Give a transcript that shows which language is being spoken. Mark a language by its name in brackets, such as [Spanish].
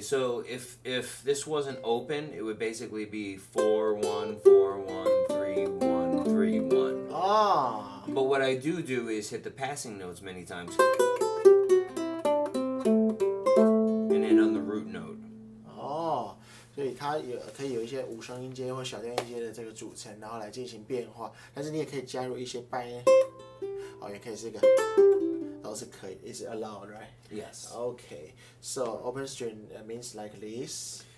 [English] So if this wasn't open, it would basically be 4-1-4-1-3-1-3-1. Ah. But what I do is hit the passing notes many times, and then on the root note. [Chinese] 哦，所以它可以有一些无声音阶或小调音阶的这个组成，然后来进行变化。但是你也可以加入一些半音，也可以是一个，都是可以， [English] is allowed, right? Yes. Okay. So open string means like this.